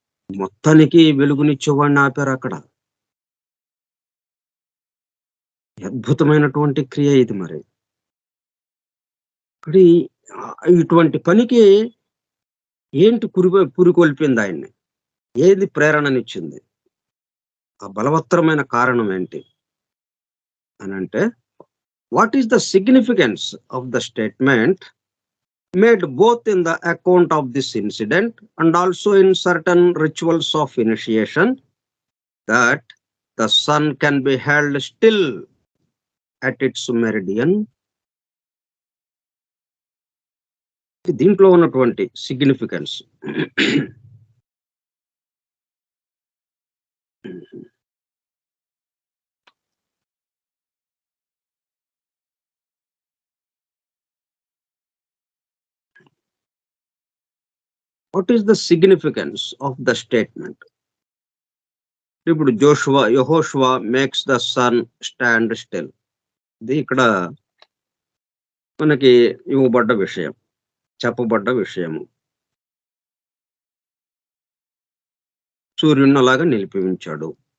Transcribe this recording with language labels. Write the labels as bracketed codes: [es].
[te] మొత్తానికి వెలుగునిచ్చేవాడిని ఆపారు అక్కడ. అద్భుతమైనటువంటి క్రియ ఇది. మరి ఇప్పుడు ఇటువంటి పనికి ఏంటి పురికొల్పింది ఆయన్ని? ఏది ప్రేరణనిచ్చింది? ఆ బలవత్తరమైన కారణం ఏంటి అని అంటే, [en] What is the significance of the statement made both in the account of this incident and also in certain rituals of initiation, that the sun can be held still at its meridian? [te] దీంట్లో ఉన్నటువంటి significance. [en] What is the significance of the statement? [te] ఇప్పుడు [en] యెహోషువ makes the sun stand still. [te] ఇది ఇక్కడ మనకి ఇవ్వబడ్డ విషయం, చెప్పబడ్డ విషయము. సూర్యుని అలాగా నిలిపి ఉంచాడు.